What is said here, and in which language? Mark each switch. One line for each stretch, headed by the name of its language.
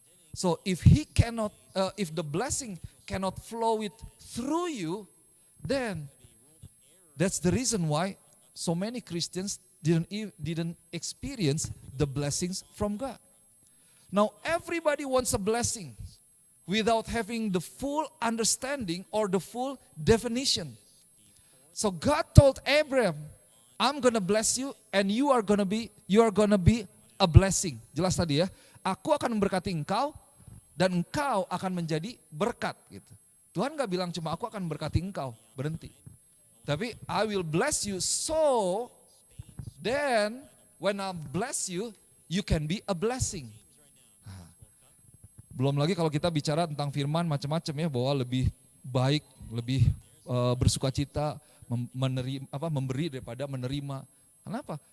English: So if if the blessing cannot flow it through you, then that's the reason why so many Christians didn't experience the blessings from God. Now everybody wants a blessing without having the full understanding or the full definition. So God told Abraham, I'm gonna bless you and you are gonna be a blessing.
Indonesian: Jelas tadi ya. Aku akan memberkati engkau dan engkau akan menjadi berkat gitu. Tuhan gak bilang cuma aku akan memberkati engkau, berhenti. Tapi
English: I will bless you so then when I bless you, you can be a blessing.
Indonesian: Belum lagi kalau kita bicara tentang firman macam-macam ya, bahwa lebih baik, lebih bersukacita, memberi daripada menerima. Kenapa?